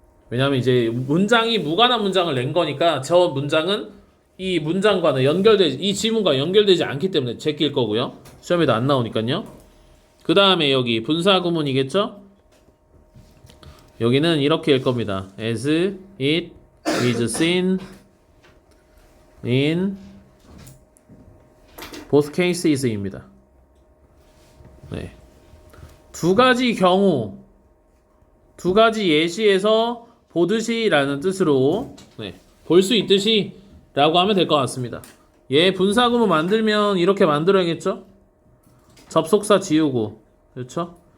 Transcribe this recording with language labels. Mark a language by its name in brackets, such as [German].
[Korean] 왜냐하면 이제 문장이 무관한 문장을 낸 거니까 저 문장은 이 문장과는 이 지문과 연결되지 않기 때문에 제낄 거고요. 시험에도 안 나오니까요. 그 다음에 여기 분사구문이겠죠? 여기는 이렇게 읽 겁니다. [English] As it is seen in both cases입니다. 네. [Korean] 두 가지 경우, 두 가지 예시에서 보듯이 라는 뜻으로 볼 수 있듯이 라고 하면 될 것 같습니다. 얘 분사구문 만들면 이렇게 만들어야겠죠? 접속사 지우고, 그렇죠?